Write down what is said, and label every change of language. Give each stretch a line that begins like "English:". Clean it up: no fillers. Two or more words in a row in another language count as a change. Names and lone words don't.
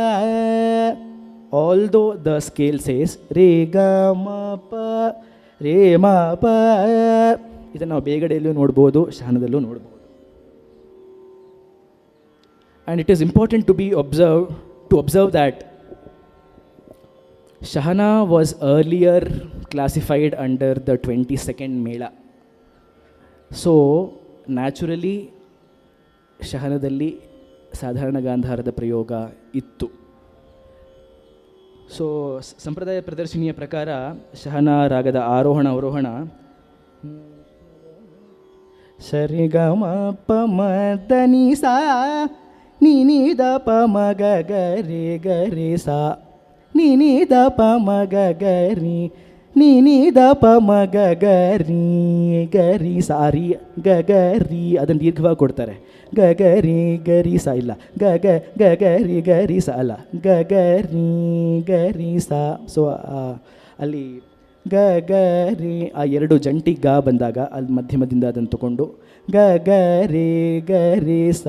English: although the scale says ರೇ ಗ ಮ ಪ ರೇ ಮ ಪ.
Kannada: ಇದನ್ನು ನಾವು ಬೇಗಡೆಯಲ್ಲೂ ನೋಡ್ಬೋದು, ಶಹನದಲ್ಲೂ ನೋಡ್ಬೋದು.
English: and it is important to observe that Shahana was earlier classified under the 22nd ಮೇಳ. so naturally
Kannada: ಶಹನದಲ್ಲಿ ಸಾಧಾರಣ ಗಾಂಧಾರದ ಪ್ರಯೋಗ ಇತ್ತು. ಸೊ ಸಂಪ್ರದಾಯ ಪ್ರದರ್ಶಿನಿಯ ಪ್ರಕಾರ ಶಹನಾ ರಾಗದ ಆರೋಹಣ ಅವರೋಹಣ ಸರಿ ಗ ಮ ಪ ಮ ದ ನಿ ಸಾ ನಿ ನಿ ದ ಪ ಮ ಗ ಗರಿ ಗರಿ ಸಾ ನಿ ನಿ ದ ಪ ಮ ಗ ಗರಿ ನಿ ನಿ ದ ಪ ಮ ಗ ಗರಿ ಗರಿ ಸಾರಿ ಗ ಗರಿ. ಅದನ್ನು ದೀರ್ಘವಾಗಿ ಕೊಡ್ತಾರೆ. ಗ ಗರಿ ಗರಿ ಸಾ ಇಲ್ಲ, ಗ ಗ ಗ ಗರಿ ಗರಿ ಸಾ ಅಲ್ಲ, ಗ ಗರಿ ಗರಿ ಸಾ. ಸೊ ಅಲ್ಲಿ ಗ ಗರಿ ಆ ಎರಡು ಜಂಟಿ ಗ ಬಂದಾಗ ಅಲ್ಲಿ ಮಧ್ಯಮದಿಂದ ಅದನ್ನು ತಗೊಂಡು ಗ ಗ ರೇ ಗ ರೇ ಸಾ.